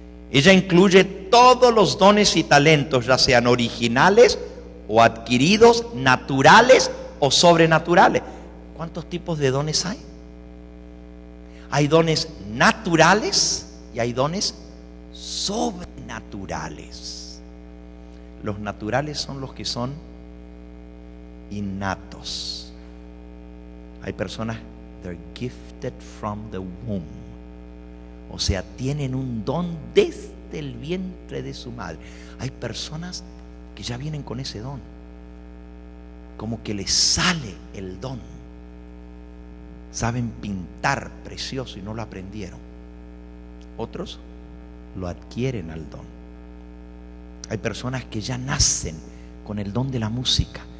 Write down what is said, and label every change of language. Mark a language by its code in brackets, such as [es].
[es] Ella incluye todos los dones y talentos, ya sean originales o adquiridos, naturales o sobrenaturales. ¿Cuántos tipos de dones hay? Hay dones naturales y hay dones sobrenaturales. Los naturales son los que son innatos. Hay personas, [en] they're gifted from the womb. [es] O sea, tienen un don desde el vientre de su madre. Hay personas que ya vienen con ese don, como que les sale el don. Saben pintar precioso y no lo aprendieron. Otros lo adquieren al don. Hay personas que ya nacen con el don de la música